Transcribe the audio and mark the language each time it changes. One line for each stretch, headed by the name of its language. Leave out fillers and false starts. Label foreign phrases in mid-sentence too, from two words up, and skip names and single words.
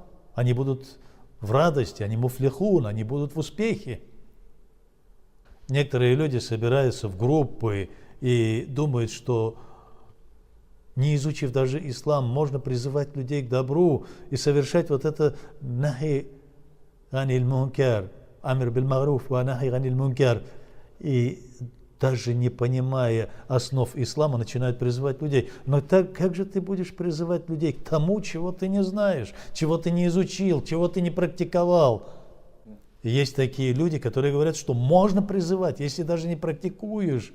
Russian: Они будут в радости, они муфлихун, они будут в успехе. Некоторые люди собираются в группы и думают, что не изучив даже ислам, можно призывать людей к добру и совершать вот это
Arabic: نهي عن المنكر أمر بالمعروف ونهي عن المنكر.
Russian: И даже не понимая основ ислама, начинают призывать людей. Но так как же ты будешь призывать людей к тому, чего ты не знаешь, чего ты не изучил, чего ты не практиковал? И есть такие люди, которые говорят, что можно призывать, если даже не практикуешь.